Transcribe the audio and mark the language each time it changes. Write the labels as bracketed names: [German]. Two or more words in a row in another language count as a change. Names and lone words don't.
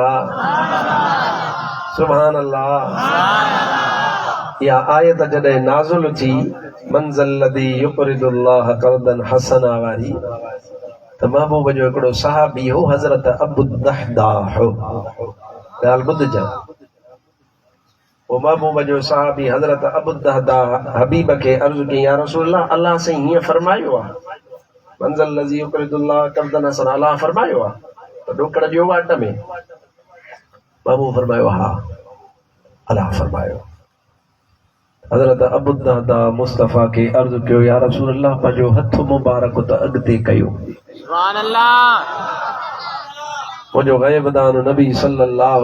[Arabic] الله سبحان الله [Sindhi] या आयत जॾहिं नाज़िल थी [Arabic] من ذا الذي يقرض الله قرضا حسنا [Sindhi] वारी त महबूब जो हिकिड़ो सहाबी हो हज़रत अबू दहदाह ॻाल्हि ॿुधजां वो महबूब जो सहाबी हज़रत अबू दहदाह हबीब खे अर्ज़ु कई [Arabic] يا رسول الله [Sindhi] अल्लाह से हीअं फरमायो आहे [Arabic] من ذا الذي يقرض الله قرضا حسنا [Sindhi] अल्लाह फरमायो आहे त ॾोकड़ ॾियो वाट में महबूब फरमायो हा अल्लाह फरमायो हज़रत अबू दहदाह मुस्तफ़ा खे अर्ज़ु कयो [Arabic] يا رسول الله [Sindhi] पंहिंजो हथ मुबारक त अॻिते कयो [Arabic] سبحان الله [Sindhi] मुंहिंजो ग़ैबदान नबी सल्लल्लाहु